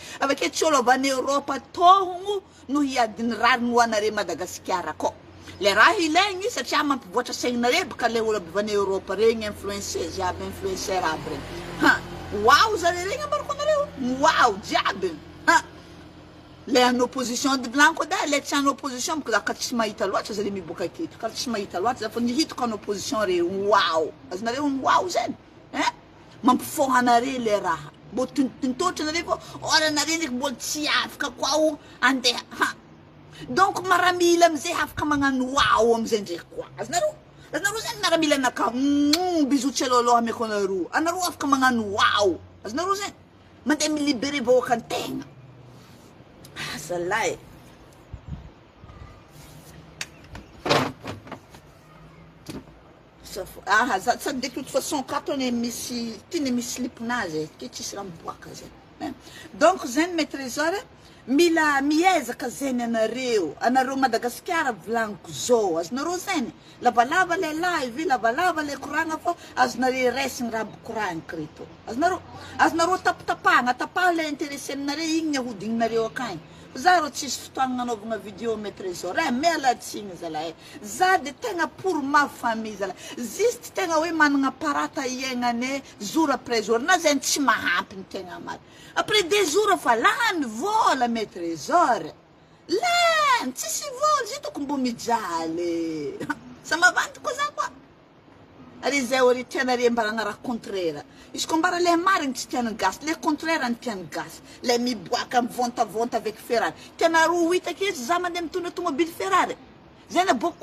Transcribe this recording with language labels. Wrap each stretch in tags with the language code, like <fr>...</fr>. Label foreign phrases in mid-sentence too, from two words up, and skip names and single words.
<mg>avake tsy olo avy any Europa tohogno no hiadiny rariny ho anare Madagasikara koa le raha ilaigny satria mampivoatra saignanare baka le olo avy any Europa regny influenceuse aby influenceur aby regny wow zare regny ambarako anareo wow jiaby le</mg> <fr>en opposition de blanco</fr> <mg>da le tsy</mg> <fr>en opposition</fr> <mg>boko za ka tsy mahita loatra zare miboaka aketo ka tsy mahita loatra za fô nihitako</mg> <fr>en opposition</fr> <mg>re wow azonareo wow zany mampifoha anare le raha mbo tintotra anare fô ora anare ndraiky mbola tsy afaka koa andeha donc maramila amizay afaka magnano wow amizay ndraiky koa azonareo Aznareo zany miaramila anakah bisou tseloloha ameko anareo anareo afaka magnano wow aznareo zany mandeha milibere vahoaka antegna zalahy</mg> <fr>ça de toute façon quand on est</fr> <mg>misy tiany misy slipinazy ke tsisy raha miboaka zany donc zany mes trésors mila miezaka zany anareo Madagasikara volagniko zao azonareo zany lavalava le live lavalava le koragna fô azonareo resigny raha bokoragniko reto azonareo tapatapaha le intéressé aminareo igny ahodigninareo akagny za ro tsisy fotoagna nanaovagna vidéo</mg> <fr>mes trésors</fr> <mg>mialatsigny zalahy za de tegna</mg> <fr>pour ma famille</fr> <mg>zalahy juste tegna hoe managna parata iaignane</mg> <fr>jour après jour</fr> <mg>na zany tsy mahampy ny tegna maty</mg> <fr>après 2 jours</fr> <mg>fa lany vola</mg> <fr>mes trésors</fr> <mg>lany tsisy vola zitako mbo mijaly sa mavantiko za koa ary zay ori tianare mbaragna raha contraire izy ko mbara le marigny tsy tiany gasy le contraire ny tiany gasy le miboaka mivôntavônta avec Ferrari tianareo hitako eto za mandeha mitondra tomobile Ferrari zay na bokoko</mg>